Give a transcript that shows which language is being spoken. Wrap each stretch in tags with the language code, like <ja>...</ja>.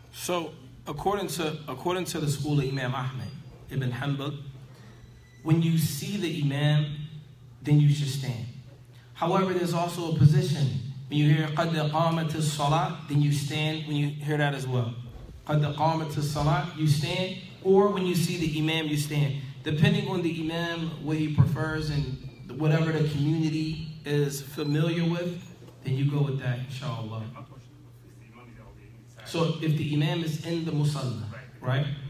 <en>So, according to the school of Imam Ahmed ibn Hanbal, when you see the imam, then you should stand. However, there's also a position. When you hear</en> <ar>قَدْ قَامَتِ الصَّلَاةِ,</ar> <en>then you stand when you hear that as well.</en> <ar>قَدْ قَامَتِ الصَّلَاةِ,</ar> <en>you stand. Or when you see the imam, you stand. Depending on the imam, what he prefers, and whatever the community is familiar with, then you go with that, inshallah. my question is the imam is already inside. So if the imam is in the musalla, right?</en>